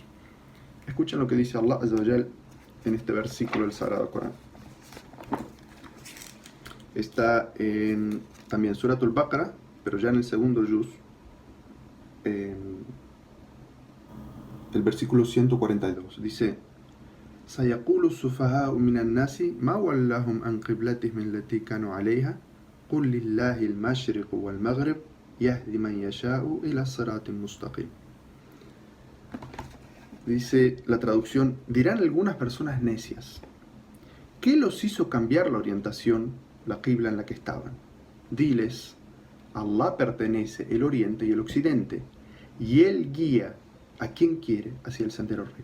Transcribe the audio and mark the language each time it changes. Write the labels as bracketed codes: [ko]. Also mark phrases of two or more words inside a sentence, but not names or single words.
[es] Escuchen lo que dice Allah [ar] عز وجل [es] en este versículo del Sagrado Corán. Está en también Surat al-Baqarah, pero ya en el segundo juz, el versículo 142. Dice, [ar] سيقول السفهاء من الناس ما ولاهم عن قبلتهم التي كانوا عليها قل لله المشرق والمغرب يهدي من يشاء إلى صراط مستقيم. [es] Dice la traducción, dirán algunas personas necias, ¿qué los hizo cambiar la orientación, la qibla en la que estaban? Diles, Allah pertenece el oriente y el occidente, y Él guía a quien quiere hacia el sendero recto.